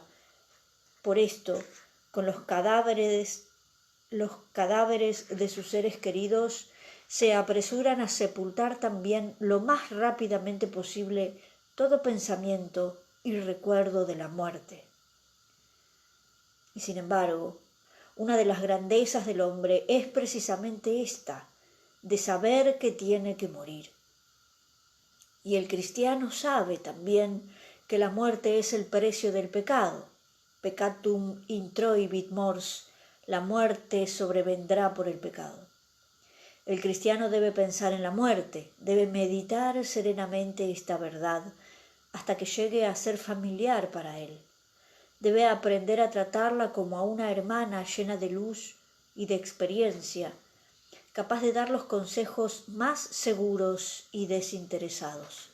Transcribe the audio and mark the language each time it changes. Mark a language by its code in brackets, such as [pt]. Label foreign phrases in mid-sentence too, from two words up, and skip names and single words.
[es] Por esto, con los cadáveres de sus seres queridos, se apresuran a sepultar también lo más rápidamente posible todo pensamiento y recuerdo de la muerte. Y sin embargo, una de las grandezas del hombre es precisamente esta, de saber que tiene que morir. Y el cristiano sabe también que la muerte es el precio del pecado. [la] Peccatum introibit mors, [es] la muerte sobrevendrá por el pecado. El cristiano debe pensar en la muerte, debe meditar serenamente esta verdad hasta que llegue a ser familiar para él. Debe aprender a tratarla como a una hermana llena de luz y de experiencia, capaz de dar los consejos más seguros y desinteresados.